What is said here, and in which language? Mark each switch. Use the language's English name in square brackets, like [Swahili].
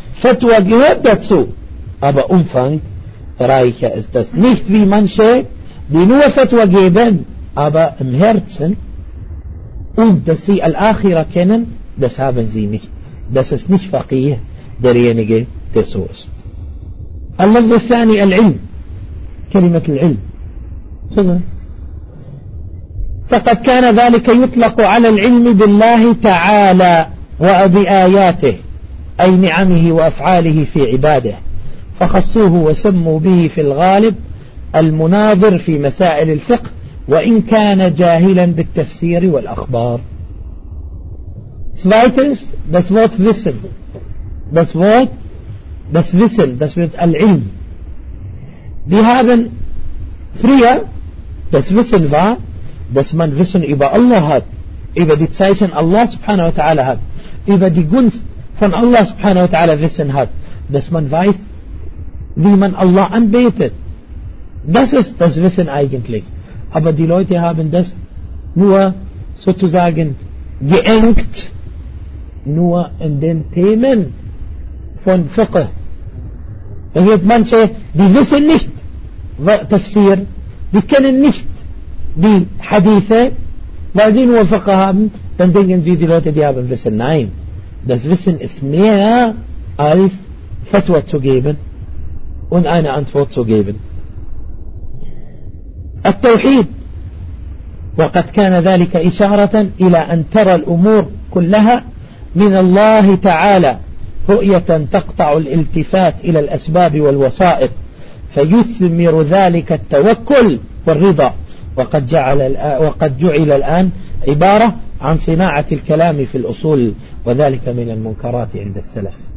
[German] Fatwa gehört dazu, aber umfangreicher ist das. Nicht wie manche, die nur Fatwa geben, aber im Herzen, und dass sie Al-Akhira kennen, das haben sie nicht. Das ist nicht Faqih, derjenige, der so ist. [Arabic] Allah al-Thani al-Ilm. كلمة العلم فقد كان ذلك يطلق على العلم بالله تعالى وبآياته أي نعمه وأفعاله في عباده فخصوه وسموا به في الغالب المناظر في مسائل الفقه وإن كان جاهلا بالتفسير والأخبار [German] zweitens das Wort Wissen, das Wort, [Arabic] das Wissen, das Wort العلم. [German] Wir haben früher, das Wissen war, dass man Wissen über Allah hat, über die Zeichen Allah subhanahu wa ta'ala hat, über die Gunst von Allah subhanahu wa ta'ala Wissen hat, dass man weiß, wie man Allah anbetet. Das ist das Wissen eigentlich. Aber die Leute haben das nur sozusagen geengt, nur in den Themen von Fiqh. Da wird manche, die wissen nicht Tafsir, die kennen nicht die Hadithe, weil sie nur Fiqh haben, dann denken sie, die Leute, die haben Wissen. Nein, das Wissen ist mehr als Fatwa zu geben. und eine Antwort zu geben. [Arabic] التوحيد وقد كان ذلك إشارة إلى أن ترى الأمور كلها من الله تعالى رؤية تقطع الالتفات إلى الأسباب والوسائط فيثمر ذلك التوكل والرضا وقد جعل الآن عبارة عن صناعة الكلام في الأصول وذلك من المنكرات عند السلف.